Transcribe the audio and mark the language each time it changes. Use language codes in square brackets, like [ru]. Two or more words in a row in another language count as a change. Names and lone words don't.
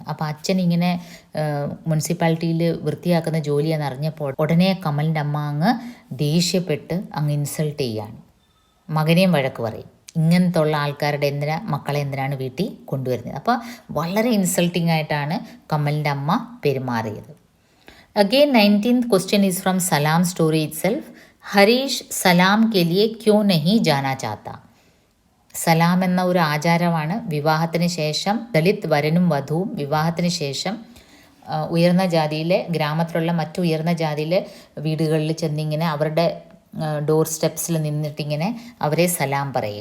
[ml] അപ്പോൾ അച്ഛൻ ഇങ്ങനെ മുനിസിപ്പാലിറ്റിയിൽ വൃത്തിയാക്കുന്ന ജോലിയാണെന്ന് അറിഞ്ഞപ്പോൾ ഉടനെ കമലിൻ്റെ അമ്മ അങ്ങ് ദേഷ്യപ്പെട്ട് അങ്ങ് ഇൻസൾട്ട് ചെയ്യാണ്. മകനെയും വഴക്ക് പറയും, ഇങ്ങനത്തെ ഉള്ള ആൾക്കാരുടെ മക്കളെ എന്തിനാണ് വീട്ടിൽ കൊണ്ടുവരുന്നത്. അപ്പോൾ വളരെ ഇൻസൾട്ടിങ് ആയിട്ടാണ് കമലിൻ്റെ അമ്മ പെരുമാറിയത്. [en] Again 19th question is from Salam story itself. [hi] ഹരീഷ് സലാം के लिए क्यों नहीं जाना चाहता. [ml] സലാം എന്ന ഒരു ആചാരമാണ് വിവാഹത്തിന് ശേഷം ദളിത് വരനും വധുവും വിവാഹത്തിന് ശേഷം ഉയർന്ന ജാതിയിലെ ഗ്രാമത്തിലുള്ള മറ്റു ഉയർന്ന ജാതിയിലെ വീടുകളിൽ ചെന്നിങ്ങനെ അവരുടെ [en] door steps [ml] നിന്നിട്ടിങ്ങനെ അവരെ സലാം പറയുക.